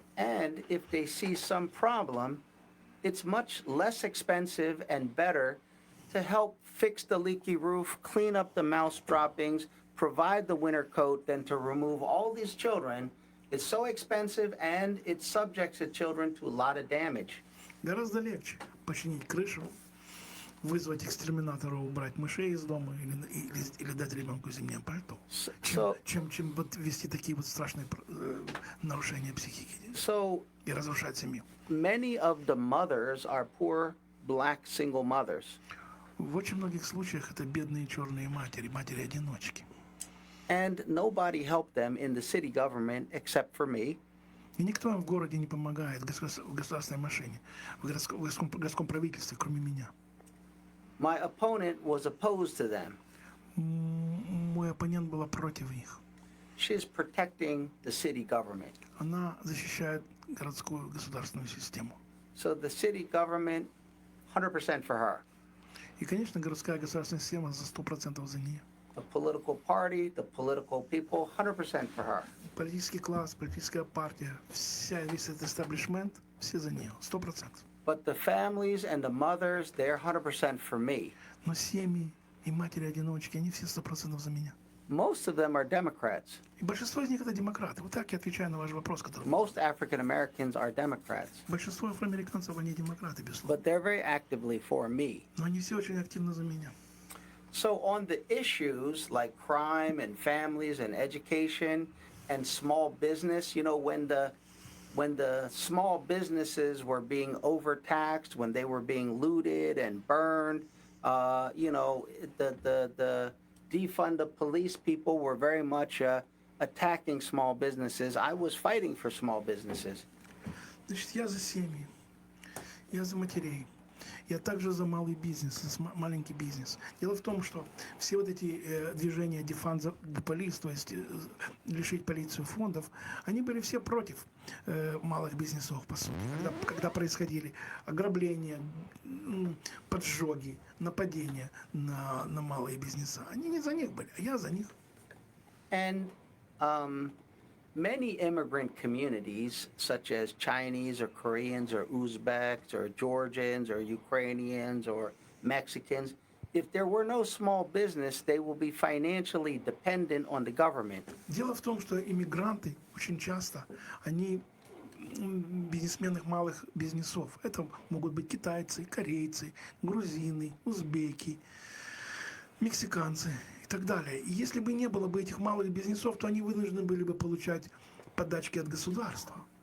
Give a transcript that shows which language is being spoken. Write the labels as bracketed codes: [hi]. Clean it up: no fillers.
[en] And if they see some problem, it's much less expensive and better to help fix the leaky roof, clean up the mouse droppings, provide the winter coat than to remove all these children. It's so expensive and it subjects the children to a lot of damage. [ru] Гораздо легче починить крышу, вызвать экстерминатора, убрать мышей из дома или дать ребенку зимнее пальто, чем вот вести такие вот страшные нарушения психики и разрушать семью. [en] Many of the mothers are poor black single mothers. [ru] В очень многих случаях это бедные черные матери, матери-одиночки. [en] And nobody helped them in the city government except for me. [ru] И никто им в городе не помогает, в государственной машине, в городском правительстве, кроме меня. [en] My opponent was opposed to them. [ru] Мой оппонент была против них. [en] She's protecting the city government. [ru] Она защищает городскую государственную систему. [en] So the city government, 100% for her. [ru] И, конечно, городская государственная система за 100% за нее. [en] The political party, the political people, 100% for her. [ru] Политический класс, политическая партия, весь этот эстаблишмент, все за нее, 100%. [en] But the families and the mothers, they're 100% for me. [ru] Но семьи и матери-одиночки, они все 100% за меня. [en] Most of them are Democrats. [ru] И большинство из них это демократы. Вот так я отвечаю на ваш вопрос, который... [en] Most African Americans are Democrats. [ru] Большинство афроамериканцев, они демократы, безусловно. [en] But they're very actively for me. [ru] Но они все очень активно за меня. [en] So on the issues like crime and families and education and small business, you know, when the small businesses were being overtaxed, when they were being looted and burned, you know, the defund the police people were very much attacking small businesses. I was fighting for small businesses. [ru] Значит, я за семьи, я за матерей. Я также за малый бизнес, маленький бизнес. Дело в том, что все вот эти движения defund the police, то есть лишить полицию фондов, они были все против малых бизнесов, по сути. Когда происходили ограбления, поджоги, нападения на малые бизнеса. Они не за них были, а я за них. [en] And many immigrant communities, such as Chinese or Koreans or Uzbeks or Georgians or Ukrainians or Mexicans, if there were no small business, they will be financially dependent on the government. [ru] Дело в том, что иммигранты очень часто, они бизнесмены малых бизнесов. Это могут быть китайцы, корейцы, грузины, узбеки, мексиканцы и так далее. И если бы не было бы этих малых бизнесов, то они вынуждены были бы получать подачки от государства.